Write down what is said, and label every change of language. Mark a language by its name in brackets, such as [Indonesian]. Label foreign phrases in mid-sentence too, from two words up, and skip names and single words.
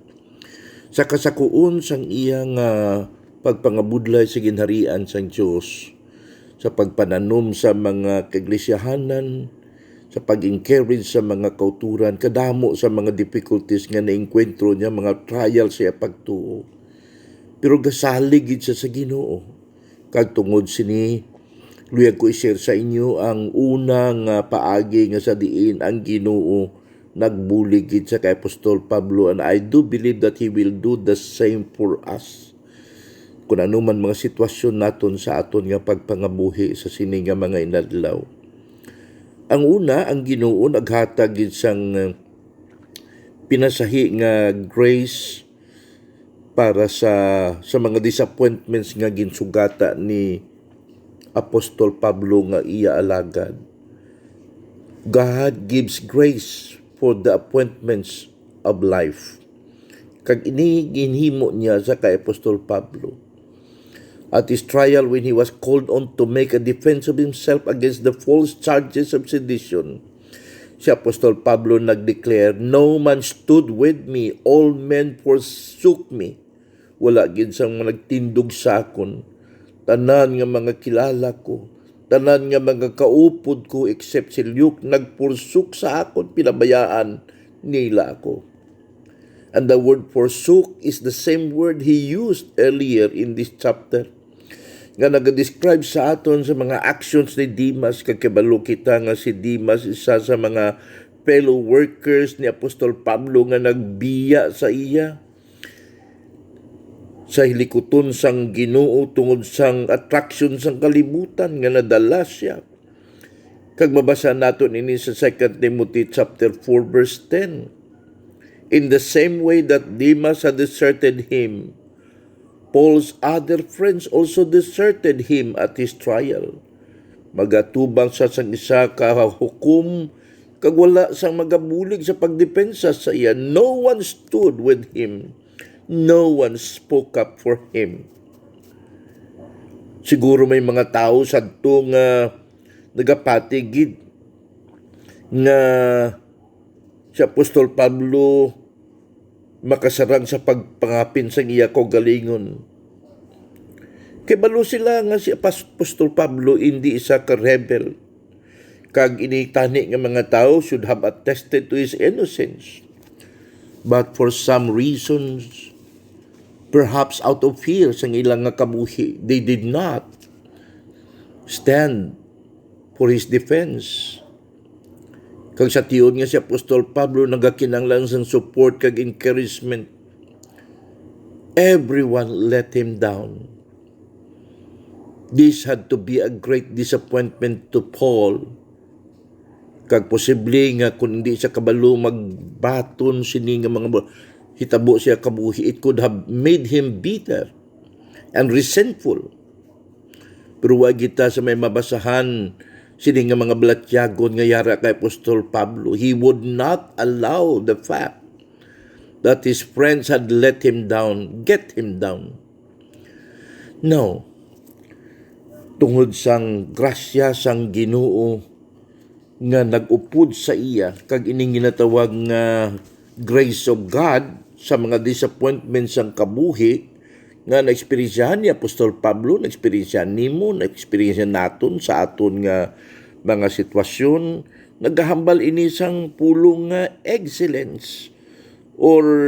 [Hiligaynon] Sa kasakuon sang iyang pagpangabudlay sa ginharian sang Diyos, sa pagpananom sa mga kaiglesiyahanan, sa pag-encourage sa mga kauturan, kadamo sa mga difficulties nga naengkwentro niya, mga trials siya pagtuo. Pero gasalig gid siya sa Ginoo. Kag tungod sini, luyag ko i-share sa inyo ang unang paagi nga sa diin ang Ginoo nagbulig gid sa kay Apostol Pablo, [English] and I do believe that he will do the same for us. [Hiligaynon] Kung ano man mga sitwasyon naton sa aton nga pagpangabuhi sa sini nga mga inadlaw. Ang una, ang Ginoo naghatag gid sang pinasahi nga grace para sa mga disappointments nga ginsugata ni Apostol Pablo nga iya alagad. [English] God gives grace for the appointments of life. [Hiligaynon] Kag ini ginhimo niya sa kay Apostol Pablo. [English] At his trial when he was called on to make a defense of himself against the false charges of sedition, [Hiligaynon] si Apostol Pablo nag-declare, [English] "No man stood with me, all men forsook me." [Hiligaynon] Wala gid sang nagtindog sa akon. Tanan nga mga kilala ko, tanan nga mga kaupod ko except si Luke nagpursuk sa akon, pinabayaan nila ako. [English] And the word forsook is the same word he used earlier in this chapter. [Hiligaynon] Nga nag-describe sa aton sa mga actions ni Demas, kagkabalo kita nga si Demas isa sa mga [English] fellow workers [Hiligaynon] ni Apostol Pablo nga nagbiya sa iya sa hilikuton sang Ginoo tungod sang attraction sang kalibutan nga nadala siya. Kag mabasa naton ini sa 2 Timothy chapter 4 verse 10. [English] In the same way that Demas had deserted him, Paul's other friends also deserted him at his trial. [Hiligaynon] Magatubang sa sang isa ka hukom, kag wala sang magabulig sa pagdepensa sa iya. [English] No one stood with him. No one spoke up for him. [Hiligaynon] Siguro may mga tao sadto nga nagapatigid nga si Apostol Pablo makasarang sa pagpangapin sa iya kaugalingon. Kay balo sila nga si Apostol Pablo hindi isa ka rebel. Kag initani nga mga tao [English] should have attested to his innocence. But for some reasons, perhaps out of fear [Hiligaynon] sa ilang nga kabuhi, [English] they did not stand for his defense. [Hiligaynon] Kag sa tiyon nga si Apostol Pablo nagakinanglan sang support kag encouragement. [English] Everyone let him down. This had to be a great disappointment to Paul. [Hiligaynon] Kag posible nga kung hindi siya kabalo magbaton sini nga mga hitabo siya kabuhi, [English] it could have made him bitter and resentful. [Hiligaynon] Pero wag kita sa may mabasahan sini nga mga balatyagon nga yara kay Apostol Pablo. [English] He would not allow the fact that his friends had let him down, get him down. No. [Hiligaynon] Tungod sang grasya sang Ginoo nga nag-upod sa iya, kag ining ginatawag nga [English] grace of God [Hiligaynon] sa mga disappointments sang kabuhi, nga na-experiencehan ni Apostol Pablo, na-experiencehan nimo, na-experiencehan naton sa aton nga mga sitwasyon, naghahambal ini sang pulong nga excellence or